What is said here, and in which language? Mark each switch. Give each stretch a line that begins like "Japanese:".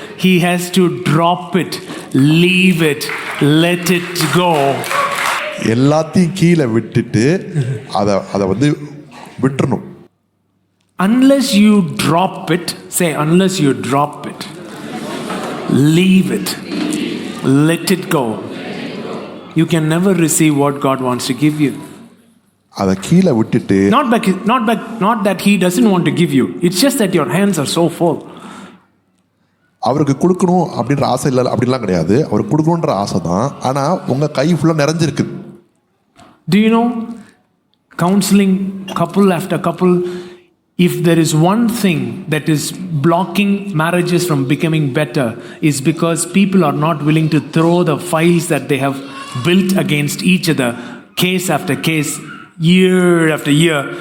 English: He has to drop it, leave it, let it go.
Tamil: எல்லாத்தையும் கீழே விட்டுட்டு அதை வந்து விட்டுறணும்.
English: Unless you drop it, say unless you drop it, leave it, let it go, you can never receive what God wants to give you.
Tamil: அதை கீழே விட்டுட்டு
English: not that he doesn't want to give you, it's just that your hands are so full.
Tamil: அவருக்கு கொடுக்கணும் அப்படின்ற ஆசை இல்லை அப்படின்லாம் கிடையாது, அவருக்கு கொடுக்கணுன்ற ஆசை தான், ஆனால் உங்கள் கை ஃபுல்லாக நிறைஞ்சிருக்கு.
English: Do you know, counseling couple after couple, if there is one thing that is blocking marriages from becoming better, is because people are not willing to throw the files that they have built against each other, case after case, year after year.